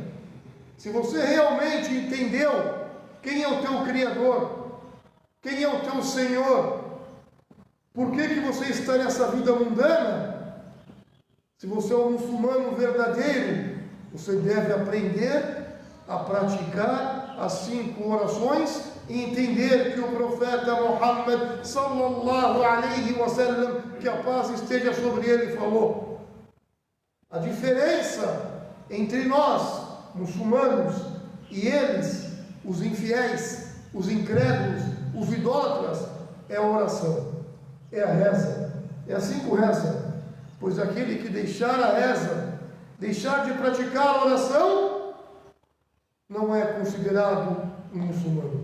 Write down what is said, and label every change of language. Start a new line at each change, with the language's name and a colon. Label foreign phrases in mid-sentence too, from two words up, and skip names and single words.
Portuguese: Se você realmente entendeu quem é o teu Criador, quem é o teu Senhor, por que você está nessa vida mundana, se você é um muçulmano verdadeiro, você deve aprender a praticar as 5 orações e entender que o profeta Muhammad
Arabic: صلى الله عليه وسلم,
Portuguese: que a paz esteja sobre ele, falou: a diferença entre nós, muçulmanos, e eles, os infiéis, os incrédulos, os idólatras, é a oração, é a reza. É assim que reza, pois aquele que deixar a reza, deixar de praticar a oração, não é considerado um muçulmano.